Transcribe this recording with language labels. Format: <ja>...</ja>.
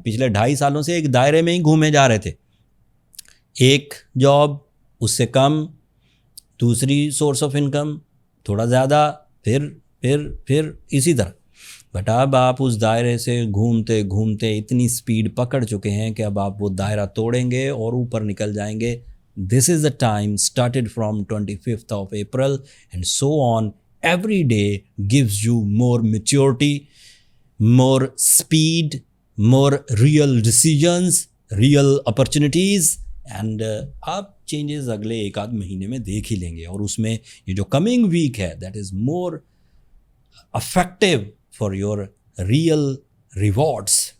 <ur>پچھلے 2.5 سالوں سے ایک دائرے میں ہی گھومے جا رہے تھے, ایک جاب, اس سے کم دوسری سورس آف انکم, تھوڑا زیادہ, پھر اسی طرح.</ur> <en>but</en> <ur>اب آپ اس دائرے سے گھومتے گھومتے اتنی سپیڈ پکڑ چکے ہیں کہ اب آپ وہ دائرہ توڑیں گے اور اوپر نکل جائیں گے.</ur> <en>This is the time started from 25th of April and so on. Every day gives you more maturity, more speed, more real decisions, real opportunities, and</en> <ur>آپ چینجز اگلے 1-8 مہینے میں دیکھ ہی لیں گے. اور اس میں یہ جو کمنگ ویک ہے</ur> <en>that is more effective for your real rewards.</en>